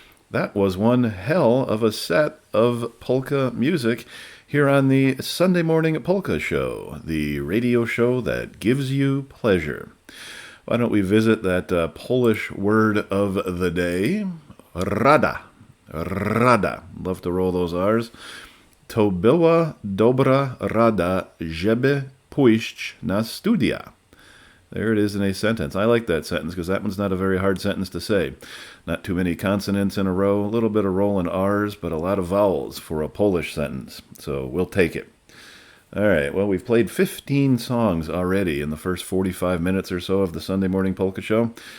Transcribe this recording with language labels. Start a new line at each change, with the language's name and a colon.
English: That was one hell of a set of polka music here on the Sunday Morning Polka Show, the radio show that gives you pleasure. Why don't we visit that Polish word of the day? Rada. Rada. Love to roll those R's.
Polish: To była dobra rada, żeby pójść na studia.
English: There it is in a sentence. I like that sentence because that one's not a very hard sentence to say. Not too many consonants in a row, a little bit of rolling R's, but a lot of vowels for a Polish sentence. So we'll take it. All right, well, we've played 15 songs already in the first 45 minutes or so of the Sunday Morning Polka Show.